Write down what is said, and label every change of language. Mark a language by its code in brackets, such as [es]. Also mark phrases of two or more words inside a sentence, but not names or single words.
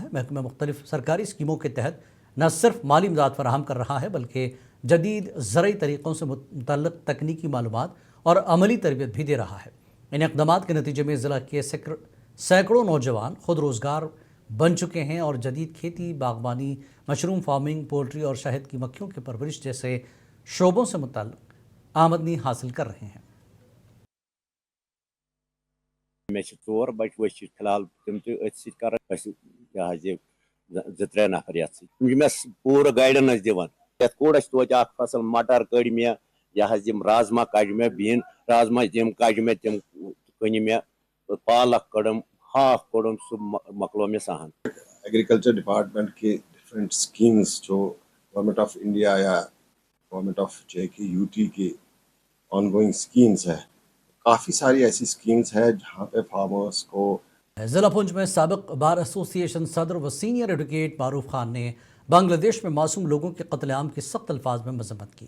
[ur] محکمہ مختلف سرکاری اسکیموں کے تحت نہ صرف مالی امداد فراہم کر رہا ہے بلکہ جدید زرعی طریقوں سے متعلق تکنیکی معلومات اور عملی تربیت بھی دے رہا ہے۔ ان اقدامات کے نتیجے میں ضلع کے سینکڑوں نوجوان خود روزگار بن چکے ہیں اور جدید کھیتی، باغبانی، [en] mushroom farming, [ur] پولٹری اور شہد کی مکھیوں کی پرورش جیسے شعبوں سے متعلق آمدنی حاصل کر رہے ہیں۔ [ks] مے 4 بچہ ؤسۍ فی الحال تم تہ ات ست کر 2-3 نفر یتھ ست پورٕ گائیڈنس دِوان یتھ کوڑس توتہِ اکھ فصل مٹر کڑ مے یِم رازما کڑ مے بین رازما تم کڑ مے تم کٕنہِ مے پالک کڑم ہاکھ کوڑم سُہ مۄکلو مے سہن۔ [en] agriculture department [ur] کے [en] different schemes [ur] جو [en] Government of India [ur] یا [en] Government of JK/UT [ur] کی [en] ongoing schemes [ur] ہے، کافی ساری ایسی اسکیمز ہیں جہاں پہ فارمرس کو ضلع پونچھ میں سابق بار ایسوسی ایشن صدر و سینئر ایڈوکیٹ معروف خان نے بنگلہ دیش میں معصوم لوگوں کے قتل عام کی سخت الفاظ میں مذمت کی۔